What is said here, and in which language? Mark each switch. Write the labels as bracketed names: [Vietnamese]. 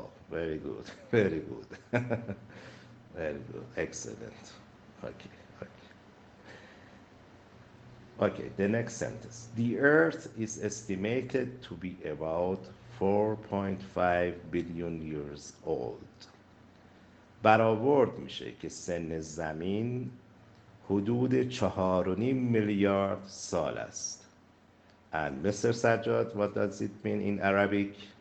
[English] Very good, very good, very good, excellent. Okay, okay. Okay, the next sentence. The Earth is estimated to be about 4.5 billion years old. [Persian] برآورد میشه که سن زمین حدود 4.5 میلیارد سال است. [English] And Mr. Sajjad, what does it mean in Arabic?